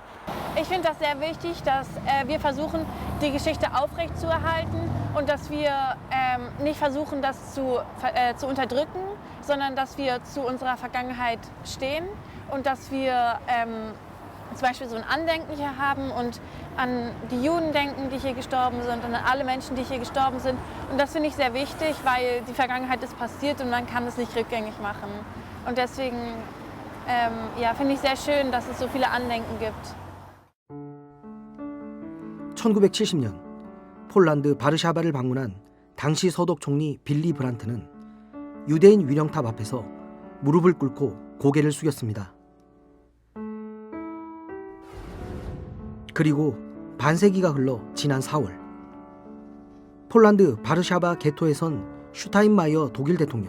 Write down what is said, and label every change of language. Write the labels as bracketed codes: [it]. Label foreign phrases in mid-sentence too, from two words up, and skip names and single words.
[de] Ich finde das sehr wichtig, dass wir versuchen, die Geschichte aufrechtzuerhalten und dass wir nicht versuchen, das zu unterdrücken, sondern dass wir zu unserer Vergangenheit stehen und dass wir zum Beispiel so ein Andenken hier haben und an die Juden denken, die hier gestorben sind und an alle Menschen, die hier gestorben sind. Und das finde ich sehr wichtig, weil die Vergangenheit ist passiert und man kann es nicht rückgängig machen. Und deswegen finde ich sehr schön, dass es so viele Andenken gibt. [ko] 1970년 폴란드 바르샤바를 방문한 당시 서독 총리 빌리 브란트는 유대인 위령탑 앞에서 무릎을 꿇고 고개를 숙였습니다. 그리고 반세기가 흘러 지난 4월 폴란드 바르샤바 게토에 선 슈타인마이어 독일 대통령.